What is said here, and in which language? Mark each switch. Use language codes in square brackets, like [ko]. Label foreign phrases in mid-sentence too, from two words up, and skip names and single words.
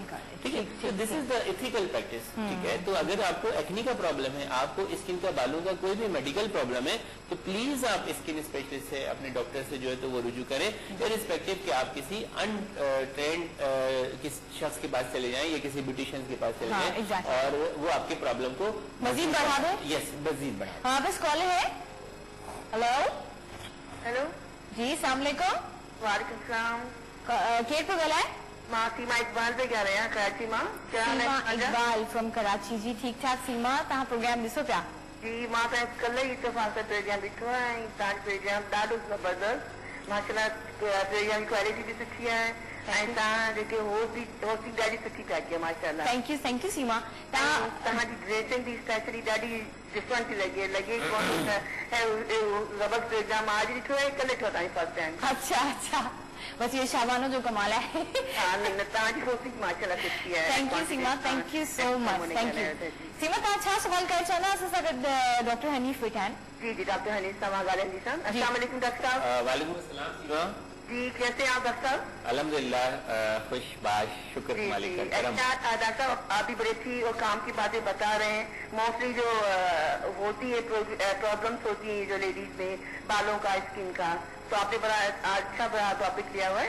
[ur] ٹھیک ہے، تو [en] this is the ethical practice. [ur] ٹھیک ہے، تو اگر آپ کو ایکنی کا پرابلم ہے، آپ کو سکن کا بالوں کا کوئی بھی [en] medical problem [ur] ہے، تو پلیز آپ [en] skin specialist [ur] سے، اپنے ڈاکٹر سے جو ہے تو وہ رجوع کریں، اررسپیکٹو کہ آپ کسی اَن ٹرینڈ کس شخص کے پاس چلے جائیں یا کسی بیوٹیشن کے پاس چلے جائیں اور وہ آپ کے پرابلم کو مزید بڑھا دو. یس، مزید بڑھا. ہاں، بس کال ہے۔ ہیلو हेलो [ar] جی، السلام علیکم. وعلیکم سلام. [sd] केर को गला है? [ur] ماں سیما اقبال پے کہہ رہے ہیں کراچی ماں. سیما اقبال فرام کراچی۔ جی ٹھیک ٹھاک سیما, [sd] तव्हां प्रोग्राम ॾिसो पिया? जी मां त कल्ह ई इत्तेफ़ाक़ सां प्रोग्राम ॾिठो आहे ऐं तव्हांजो प्रोग्राम ॾाढो ज़बरदस्त, माशाल्लाह प्रोग्राम जी क्वालिटी बि सुठी आहे ऐं तव्हां जेके होस्ट ॾाढी सुठी पिया कयो माशाल्लाह। [en] thank you Seema. [sd] तव्हांजी ड्रेसिंग भी स्पेशली ॾाढी डिफरेंट लगे जबरदस्त प्रोग्राम आज ॾिठो आहे, कल्ह ॾिठो तव्हांजी [en] first time. [ur] اچھا، بس یہ شبانو جو کمال ہے. [sd] तव्हांजी होस्टिंग माशाल्लाह सुठी है। [en] thank you Seema, thank you so much. thank you Seema. [sd] तव्हां छा सवाल करणु चाहींदा? असां सां गॾु डॉक्टर हनीफ वेठा आहिनि। जी जी, डॉक्टर हनीफ साहब ॻाल्हाईंदी सां। [ar] السلام علیکم [ur] ڈاکٹر صاحب. [ar] وعلیکم السلام [ur] सीमा। جی کیسے ہیں آپ ڈاکٹر صاحب? الحمدللہ خوش باش، شکر مالک کا کرم. اچھا ڈاکٹر صاحب، آپ بھی بڑی اچھی اور کام کی باتیں بتا رہے ہیں. موسٹلی جو ہوتی ہے پرابلمز ہوتی ہے جو لیڈیز میں بالوں کا، سکن کا، تو آپ نے بڑا ٹاپک لیا ہوا ہے.